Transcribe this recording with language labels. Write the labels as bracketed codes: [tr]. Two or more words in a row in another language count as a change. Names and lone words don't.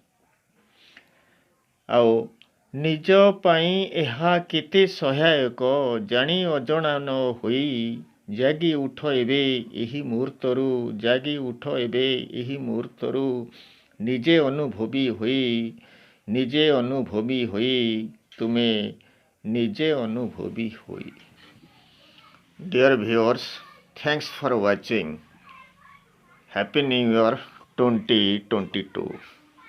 [or] ଆଉ ନିଜ ପାଇଁ ଏହା କେତେ ସହାୟକ ଜାଣି ଅଜଣା ନ ହୋଇ, ଜାଗି ଉଠ ଏବେ ଏହି ମୁହୂର୍ତ୍ତରୁ, ଜାଗି ଉଠ ଏବେ ଏହି ମୁହୂର୍ତ୍ତରୁ, ନିଜେ ଅନୁଭବୀ ହୋଇ, ନିଜେ ଅନୁଭବୀ ହୋଇ, ତୁମେ ନିଜେ ଅନୁଭବୀ ହୋଇ. [en] Dear viewers, thanks for watching. Happy New Year 2022.